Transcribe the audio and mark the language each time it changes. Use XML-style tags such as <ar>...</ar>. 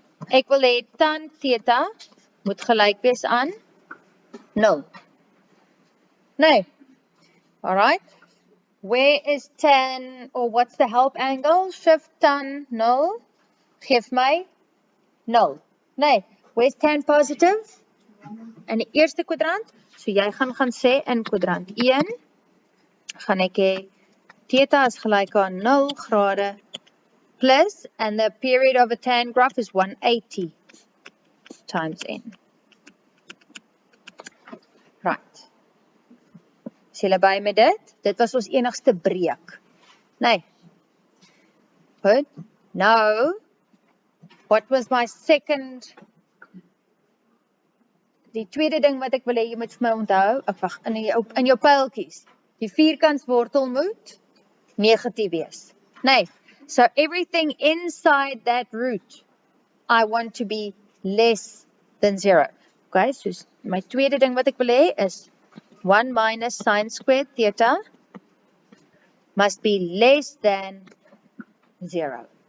<af>Ek wil hê tan theta moet gelyk wees aan 0.</af> <en>Nee. Alright. Where is tan, or what's the help angle?</en> <af>Shift tan 0. Geef my 0. Nee.</af> <en>Where's tan positive?</en> <af>In die eerste kwadrant. So jy gaan sê in kwadrant 1 gaan ek hê theta is gelyk aan 0 grade plus,</af> <en>and the period of a tan graph is 180 times n.</en> <af>Right. Is julle by met dit? Dit was ons enigste breek. Nee. Goed.</af> <en>Now, what was my second...</en> <af>Die tweede ding wat ek wil hê jy moet vir my onthou, wag, in jou pyltjies. Die vierkantswortel moet negatief wees. Nee.</af> <en>So everything inside that root, I want to be less than 0. Okay, so</en> <af>my tweede ding wat ek wil hê is</af> <en>1 minus sine squared theta must be less than 0.</en>